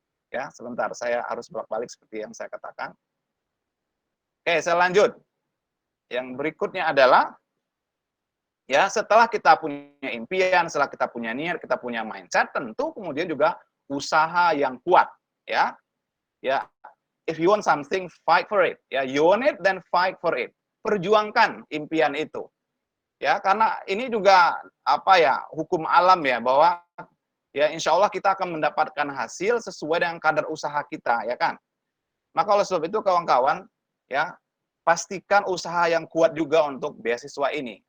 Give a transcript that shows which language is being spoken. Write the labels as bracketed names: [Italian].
[Indonesian] Ya, sebentar saya harus bolak-balik seperti yang saya katakan. Oke, saya lanjut. Yang berikutnya adalah ya, setelah kita punya impian, setelah kita punya niat, kita punya mindset, tentu kemudian juga usaha yang kuat, ya. [English] Ya, if you want something, fight for it. Ya, you want it, then fight for it. [Indonesian] Perjuangkan impian itu. Ya, karena ini juga hukum alam ya, bahwa ya insya Allah kita akan mendapatkan hasil sesuai dengan kadar usaha kita, ya kan. Maka oleh sebab itu kawan-kawan, ya pastikan usaha yang kuat juga untuk beasiswa ini.